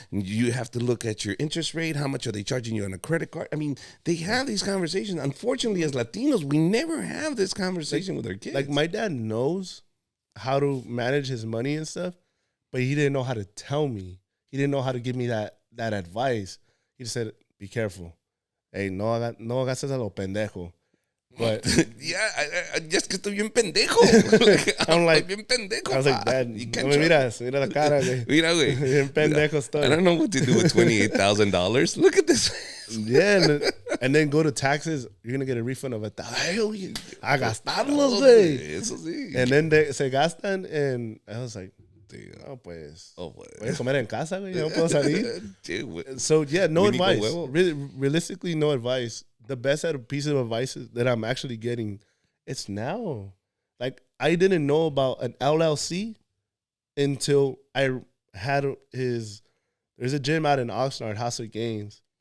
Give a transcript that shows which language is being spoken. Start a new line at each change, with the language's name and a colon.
English: You have to look at your interest rate. How much are they charging you on a credit card? I mean, they have these conversations. Unfortunately, as Latinos, we never have this conversation with our kids. Like my dad knows how to manage his money and stuff, but he didn't know how to tell me. He didn't know how to give me that advice. He just said, be careful.
Spanish: Hey, no hagas a lo pendejo.
English: But yeah, just
Spanish: que estoy bien pendejo.
English: I'm like,
Spanish: bien pendejo.
English: I was like, Dad,
Spanish: mira la cara, güey. Mira, güey. Bien pendejo estoy.
English: I don't know what to do with $28,000. Look at this. Yeah, and then go to taxes. You're gonna get a refund of $1,000.
Spanish: A gastarlos, güey. Eso sí.
English: And then
Spanish: se gastan,
English: and I was like,
Spanish: no, pues. Voy a comer en casa, güey. No puedo salir.
English: So yeah, no advice. Realistically, no advice. The best piece of advice that I'm actually getting, it's now. Like, I didn't know about an LLC until I had there's a gym out in Oxnard, House of Gains.